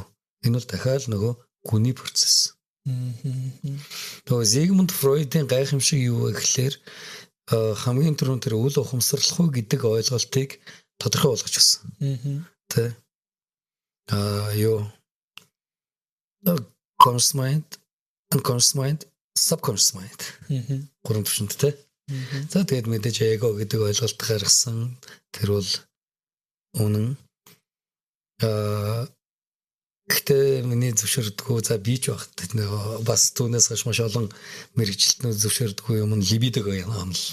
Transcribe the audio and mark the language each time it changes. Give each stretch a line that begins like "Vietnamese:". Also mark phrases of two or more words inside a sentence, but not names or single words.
Mongolian: Энэ бол дахиад нөгөө гүний процесс. Тэгээ Зигмунд Фройдын гайхамшиг юу вэ гэхээр хамгийн түрүүнд тэр үл ухамсарлах уу гэдэг ойлголтыг тодорхой болгож өгсөн. Тэ.
English: Юу conscious mind, unconscious mind, subconscious mind.
Mongolian: Гурван төвшөнд тэ. За тэгээд мэдээж эго гэдэг ойлголт гаргасан. Тэр бол үнэн. Гэхдээ миний зөвшөөрдөггүй за би ч багт бас түүнээс хойш маш олон мэрэгчлэтнүүд зөвшөөрдөггүй юм нь либидо юм л.